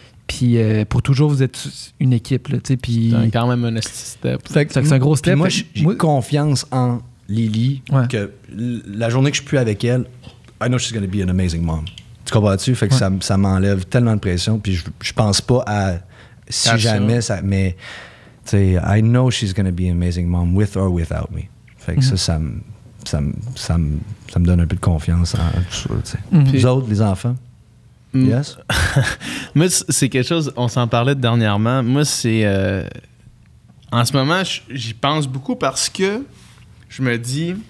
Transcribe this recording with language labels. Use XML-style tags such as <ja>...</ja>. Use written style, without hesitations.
<fr>Puis pour toujours, vous êtes une équipe, là, tu sais. Puis c'est quand même un step. C'est un gros step. Moi, j'ai confiance en Lily que la journée que je suis plus avec elle,</fr> <en>I know she's going to be an amazing mom.</en> <fr>Tu comprends-tu? Fait que ça m'enlève tellement de pression, puis je pense pas à si jamais ça. Mais, tu sais,</fr> <en>I know she's gonna be an amazing mom with or without me.</en> <fr>Fait que ça me donne un peu de confiance en tout ça, tu sais. Les autres, les enfants?</fr> <en>Yes?</en> <fr>Moi, c'est quelque chose, on s'en parlait dernièrement. Moi, c'est... en ce moment, j'y pense beaucoup parce que je me dis...</fr>